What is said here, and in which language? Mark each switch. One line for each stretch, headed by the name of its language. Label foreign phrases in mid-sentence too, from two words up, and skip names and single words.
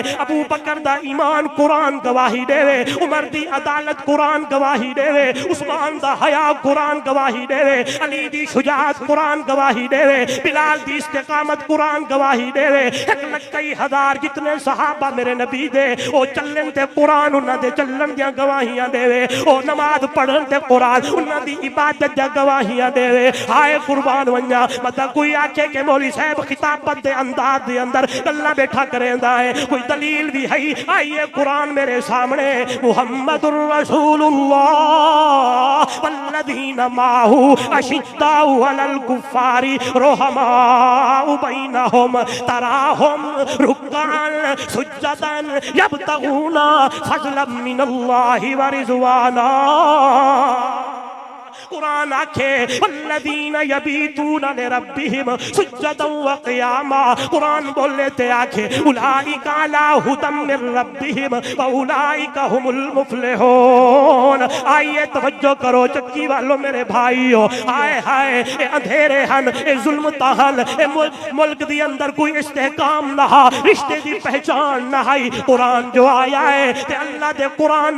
Punjabi: ابو بکر دا ایمان قرآن گواہی دیوے عمر دی عدالت قرآن گواہی دیوے عثمان دا حیا قرآن گواہی دیوے علی دی شجاعت قرآن گواہی دیوے بلال دی استقامت قرآن گواہی دیوے 1,00,000 جتنے صحابہ میرے نبی دے او چلن تے قرآن اوہناں دے چلن دیاں گواہیاں دیوے او نماز پڑھن تے قرآن اوہناں دی عبادت دیاں گواہیاں دیوے. ہائے قربان ونیا مطلب کوئی آکھے کہ مولوی صاحب خطابت دے انداز دے اندر گلاں بیٹھا کریندا ہے کوئی دلیل بھی ہے آئیے قرآن میرے سامنے
Arabic: محمد رسول الله والذين معه أشداء على الكفار رحماء بينهم تراهم ركعا سجدا يبتغون فضلا من الله ورضوانا.
Punjabi: قرآن آکھے
Arabic: والذين يبيتون لربهم سجدا وقياما
Punjabi: قرآن بولے تے آکھے
Arabic: أولئك على هدى من ربهم وأولئك هم المفلحون.
Punjabi: آئیے توجہ کرو چکی والو میرے بھائیو ہائے ہائے اے اندھیرے ہن اے ظلم تاہل اے ملک دی اندر کوئی استحکام نا رشتے دی پہچان نا ہے قرآن جو آیا ہے تے اللہ دے قرآن